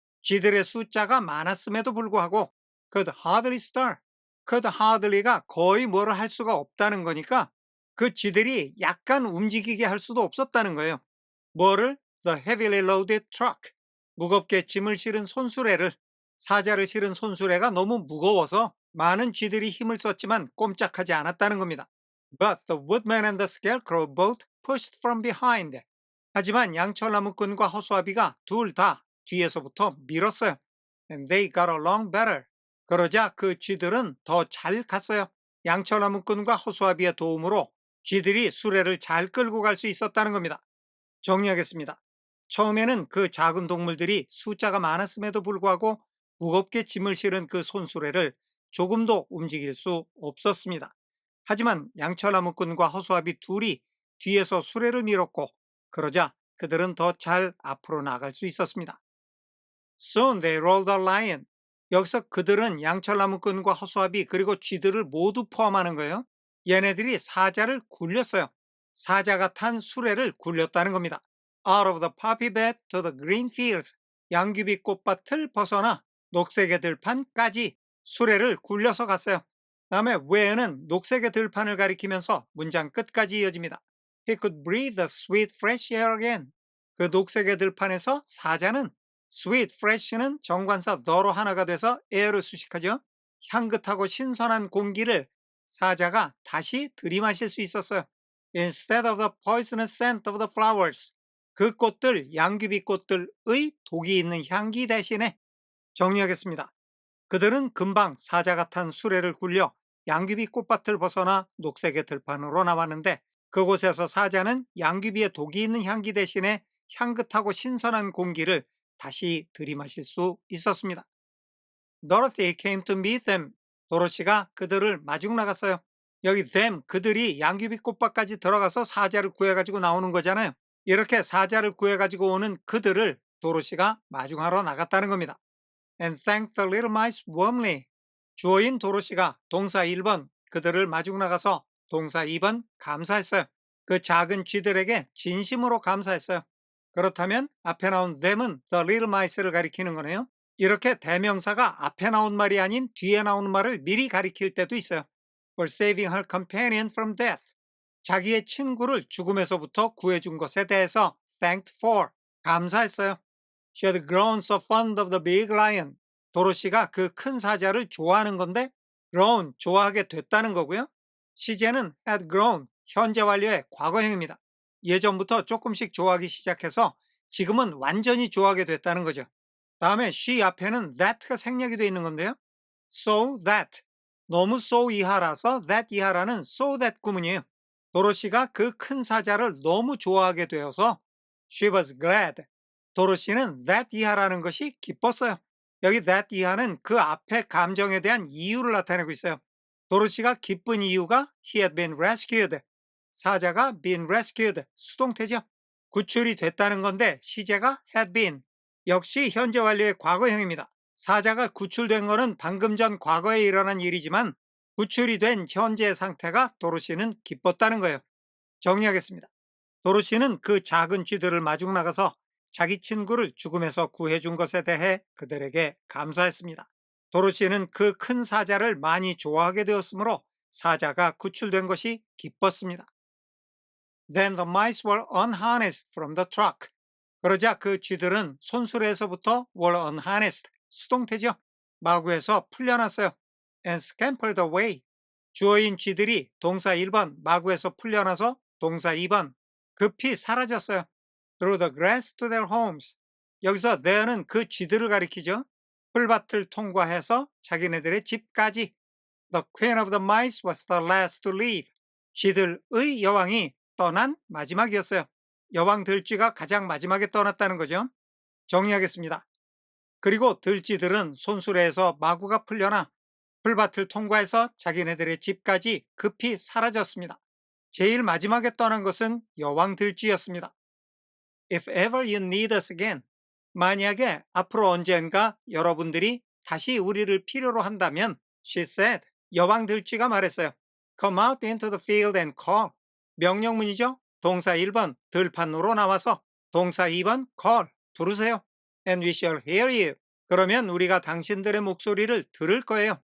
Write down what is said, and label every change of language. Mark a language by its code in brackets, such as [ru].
[ko] 쥐들의 숫자가 많았음에도 불구하고 [en] could hardly stir, could hardly [ko] 가 거의 뭐를 할 수가 없다는 거니까 그 쥐들이 약간 움직이게 할 수도 없었다는 거예요. 뭐를? [en] The heavily loaded truck, [ko] 무겁게 짐을 실은 손수레를, 사자를 실은 손수레가 너무 무거워서 많은 쥐들이 힘을 썼지만 꼼짝하지 않았다는 겁니다. [en] But the woodman and the scarecrow both pushed from behind. [ko] 하지만 양철나무꾼과 허수아비가 둘 다 뒤에서부터 밀었어요. [en] And they got along better. [ko] 그러자 그 쥐들은 더 잘 갔어요. 양철나무꾼과 허수아비의 도움으로 쥐들이 수레를 잘 끌고 갈 수 있었다는 겁니다. 정리하겠습니다. 처음에는 그 작은 동물들이 숫자가 많았음에도 불구하고 무겁게 짐을 실은 그 손수레를 조금도 움직일 수 없었습니다. 하지만 양철나무꾼과 허수아비 둘이 뒤에서 수레를 밀었고 그러자 그들은 더 잘 앞으로 나갈 수 있었습니다. [en] Soon they rolled the lion. [ko] 여기서 그들은 양철나무꾼과 허수아비 그리고 쥐들을 모두 포함하는 거예요. 얘네들이 사자를 굴렸어요. 사자가 탄 수레를 굴렸다는 겁니다. [en] Out of the poppy bed to the green fields. [ko] 양귀비 꽃밭을 벗어나 녹색의 들판까지 수레를 굴려서 갔어요. 다음에 where는 녹색의 들판을 가리키면서 문장 끝까지 이어집니다. [en] He could breathe the sweet fresh air again. [ko] 그 녹색의 들판에서 사자는 [en] sweet, fresh [ko] 는 정관사 the로 하나가 돼서 air로 수식하죠. 향긋하고 신선한 공기를 사자가 다시 들이마실 수 있었어요. [en] Instead of the poisonous scent of the flowers. [ko] 그 꽃들, 양귀비 꽃들의 독이 있는 향기 대신에 정리하겠습니다. 그들은 금방 사자가 탄 수레를 굴려 양귀비 꽃밭을 벗어나 녹색의 들판으로 나왔는데 그곳에서 사자는 양귀비의 독이 있는 향기 대신에 향긋하고 신선한 공기를 다시 들이마실 수 있었습니다. [en] Dorothy came to meet them. [ko] 도로시가 그들을 마중 나갔어요. 여기 them, 그들이 양귀비 꽃밭까지 들어가서 사자를 구해가지고 나오는 거잖아요. 이렇게 사자를 구해가지고 오는 그들을 도로시가 마중하러 나갔다는 겁니다. [en] And thanked the little mice warmly. [ko] 주어인 도로시가 동사 1번 그들을 마중 나가서 동사 2번 감사했어요. 그 작은 쥐들에게 진심으로 감사했어요. 그렇다면 앞에 나온 them은 [en] the little mice [ko] 를 가리키는 거네요. 이렇게 대명사가 앞에 나온 말이 아닌 뒤에 나오는 말을 미리 가리킬 때도 있어요. [en] For saving her companion from death. [ko] 자기의 친구를 죽음에서부터 구해준 것에 대해서 [en] thanked for. [ko] 감사했어요. [en] She had grown so fond of the big lion. [ko] 도로시가 그 큰 사자를 좋아하는 건데 grown, 좋아하게 됐다는 거고요. 시제는 [en] had grown, [ko] 현재 완료의 과거형입니다. 예전부터 조금씩 좋아하기 시작해서 지금은 완전히 좋아하게 됐다는 거죠. 다음에 she 앞에는 that가 생략이 되어 있는 건데요. [en] So that. [ko] 너무 so 이하라서 that 이하라는 so that 구문이에요. 도로시가 그 큰 사자를 너무 좋아하게 되어서 [en] she was glad. [ko] 도로시는 that 이하라는 것이 기뻤어요. 여기 that 이하는 그 앞에 감정에 대한 이유를 나타내고 있어요. 도로시가 기쁜 이유가 [en] he had been rescued. [ko] 사자가 [en] been rescued. [ko] 수동태죠. 구출이 됐다는 건데 시제가 [en] had been. [ko] 역시 현재 완료의 과거형입니다. 사자가 구출된 것은 방금 전 과거에 일어난 일이지만 구출이 된 현재 상태가 도로시는 기뻤다는 거예요. 정리하겠습니다. 도로시는 그 작은 쥐들을 마중 나가서 자기 친구를 죽음에서 구해준 것에 대해 그들에게 감사했습니다. 도로시는 그 큰 사자를 많이 좋아하게 되었으므로 사자가 구출된 것이 기뻤습니다. [en] Then the mice were unharnessed from the truck. [ko] 그러자 그 쥐들은 손수레에서부터 [en] were unharnessed, [ko] 수동태죠. 마구에서 풀려났어요. [en] And scampered away. [ko] 주어인 쥐들이 동사 1번 마구에서 풀려나서 동사 2번 급히 사라졌어요. [en] Through the grass to their homes. [ko] 여기서 there는 그 쥐들을 가리키죠. 풀밭을 통과해서 자기네들의 집까지. [en] The queen of the mice was the last to leave. [ko] 쥐들의 여왕이 떠난 마지막이었어요. 여왕 들쥐가 가장 마지막에 떠났다는 거죠. 정리하겠습니다. 그리고 들쥐들은 손수레에서 마구가 풀려나 풀밭을 통과해서 자기네들의 집까지 급히 사라졌습니다. 제일 마지막에 떠난 것은 여왕 들쥐였습니다. [en] If ever you need us again. [ko] 만약에 앞으로 언젠가 여러분들이 다시 우리를 필요로 한다면 [en] she said. [ko] 여왕 들쥐가 말했어요. [en] Come out into the field and call. [ko] 명령문이죠. 동사 1번 들판으로 나와서 동사 2번 call 부르세요. [en] And we shall hear you. [ko] 그러면 우리가 당신들의 목소리를 들을 거예요.